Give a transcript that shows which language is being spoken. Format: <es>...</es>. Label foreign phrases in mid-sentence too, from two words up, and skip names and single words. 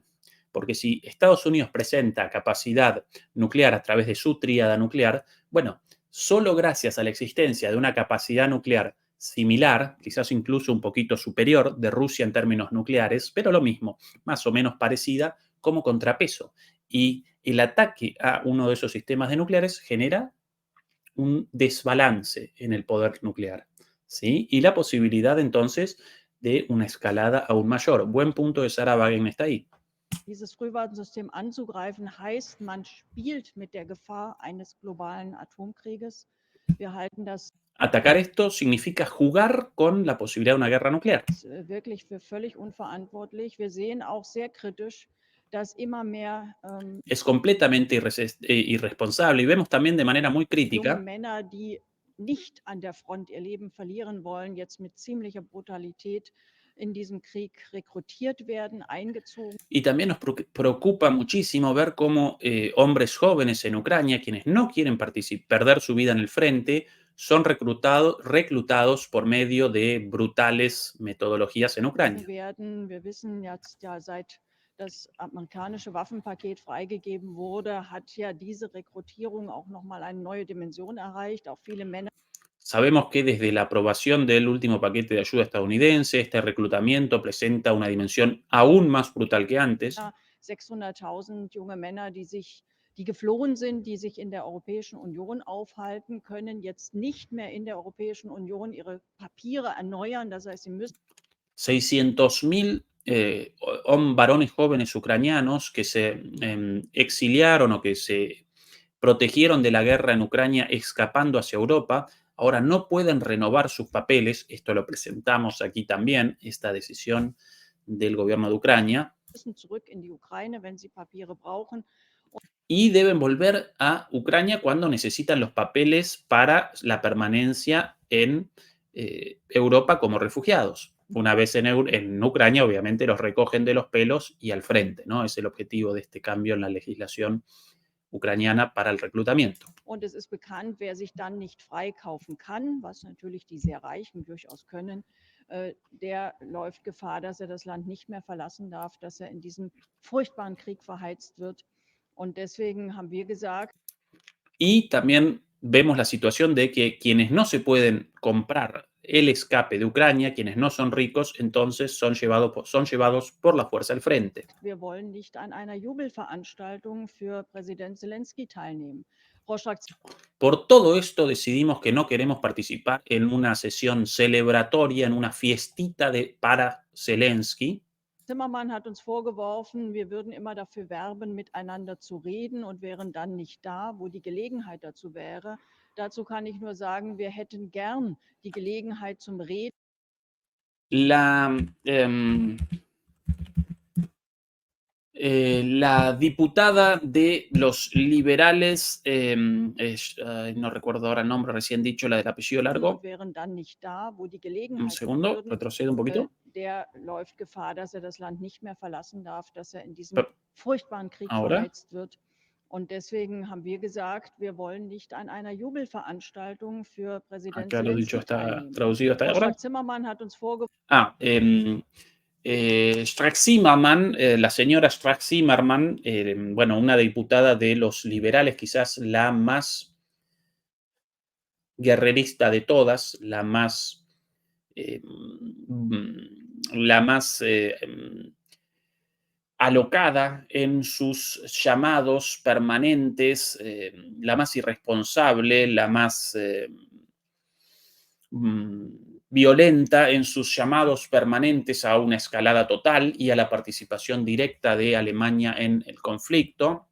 <es>Porque si Estados Unidos presenta capacidad nuclear a través de su tríada nuclear, bueno, solo gracias a la existencia de una capacidad nuclear similar, quizás incluso un poquito superior de Rusia en términos nucleares, pero lo mismo, más o menos parecida como contrapeso. Y el ataque a uno de esos sistemas de nucleares genera un desbalance en el poder nuclear, ¿sí? Y la posibilidad entonces de una escalada aún mayor. Buen punto de Sarah Wagenknecht ahí.</es> <de>Dieses Frühwarnsystem anzugreifen heißt, man spielt mit der Gefahr eines globalen Atomkrieges. Wir halten das</de> <es>Atacar esto significa jugar con la posibilidad de una guerra nuclear.</es> <de>wirklich für völlig unverantwortlich. Wir sehen auch sehr kritisch, dass immer mehr</de> <es>Es completamente irresponsable y vemos también de manera muy</es> <de>junge</de> <es>crítica</es> <de>Männer, die nicht an der Front ihr Leben verlieren wollen, jetzt mit ziemlicher Brutalität in diesem Krieg rekrutiert werden, eingezogen.</de> <es>y también nos preocupa muchísimo ver cómo hombres jóvenes en Ucrania, quienes no quieren perder su vida en el frente, son reclutados por medio de brutales metodologías en Ucrania.</es> <de>Wir wissen jetzt ja, seit das amerikanische Waffenpaket freigegeben wurde, hat ja diese Rekrutierung auch noch mal eine neue Dimension erreicht. Auch viele Männer</de> <es>Sabemos que desde la aprobación del último paquete de ayuda estadounidense, este reclutamiento presenta una dimensión aún más brutal que antes.</es> <de>600.000 junge Männer, die geflohen sind, die sich in der Europäischen Union aufhalten, können jetzt nicht mehr in der Europäischen Union ihre Papiere erneuern. Das heißt, sie müssen</de> <es>600.000 varones jóvenes ucranianos que se exiliaron o que se protegieron de la guerra en Ucrania escapando hacia Europa, ahora no pueden renovar sus papeles. Esto lo presentamos aquí también, esta decisión del gobierno de Ucrania.</es> <de>zurück in die Ukraine, wenn sie Papiere brauchen.</de> <es>Y deben volver a Ucrania cuando necesitan los papeles para la permanencia en Europa como refugiados. Una vez en Ucrania, obviamente, los recogen de los pelos y al frente, ¿no? Es el objetivo de este cambio en la legislación ucraniana para el reclutamiento.</es> <de>Und es ist bekannt, wer sich dann nicht freikaufen kann, was natürlich die sehr Reichen durchaus können, der läuft Gefahr, dass er das Land nicht mehr verlassen darf, dass er in diesen furchtbaren Krieg verheizt wird. Und deswegen haben wir gesagt,</de> <es>Y también vemos la situación de que quienes no se pueden comprar el escape de Ucrania, quienes no son ricos, entonces son llevados por la fuerza al frente.</es> <de>wir wollen nicht an einer Jubelveranstaltung für Präsident Zelensky teilnehmen.</de> <es>Por todo esto decidimos que no queremos participar en una sesión celebratoria, en una fiestita para Zelensky.</es> <de>Timmermann hat uns vorgeworfen, wir würden immer dafür werben, miteinander zu reden und wären dann nicht da, wo die Gelegenheit dazu wäre. Dazu kann ich nur sagen, wir hätten gern die Gelegenheit zum Reden.</de> <es>La diputada de los liberales, no recuerdo ahora el nombre recién dicho, la del apellido largo.</es> <de>Wären dann nicht da, wo die Gelegenheit</de> <es>Un segundo, retrocedo un poquito.</es> <de>Der läuft Gefahr, dass er das Land nicht mehr verlassen darf, dass er in diesem furchtbaren Krieg</de> <es>Ahora.</es> <de>verheizt wird. Und deswegen haben wir gesagt, wir wollen nicht an einer Jubelveranstaltung für Präsident</de> <es>Acá lo dicho</es> <de>Zelensky</de> <es>está</es> <de>teilnehmen.</de> <es>traducido hasta ahora.</es> <de>Zimmermann hat uns vorgeworfen, Strack-Zimmermann,</de> <es>la señora Strack-Zimmermann, bueno, una diputada de los liberales, quizás la más guerrerista de todas, la más alocada en sus llamados permanentes, la más irresponsable, la más violenta en sus llamados permanentes a una escalada total y a la participación directa de Alemania en el conflicto.</es>